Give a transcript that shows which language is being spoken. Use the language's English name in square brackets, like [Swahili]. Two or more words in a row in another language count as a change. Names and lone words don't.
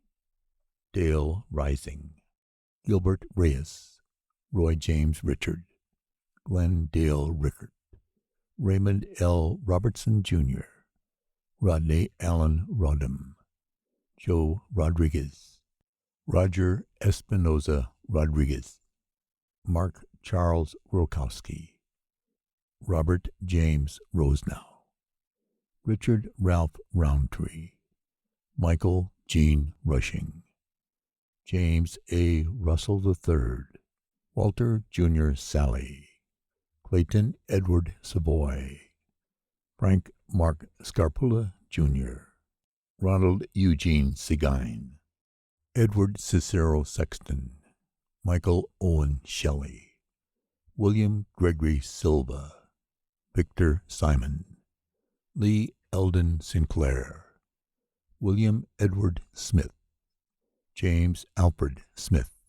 [English] Dale Rising, Gilbert Reyes, Roy James Richard, Glenn Dale Rickert, Raymond L. Robertson, Jr., Rodney Allen Rodham, Joe Rodriguez, Roger Espinoza Rodriguez, Mark Charles Rokowski, Robert James Rosenow, Richard Ralph Roundtree, Michael Gene Rushing, James A. Russell III, Walter Jr. Sally, Clayton Edward Savoy, Frank Mark Scarpula, Jr., Ronald Eugene Seguin, Edward Cicero Sexton, Michael Owen Shelley, William Gregory Silva, Victor Simon, Lee Eldon Sinclair, William Edward Smith, James Alfred Smith,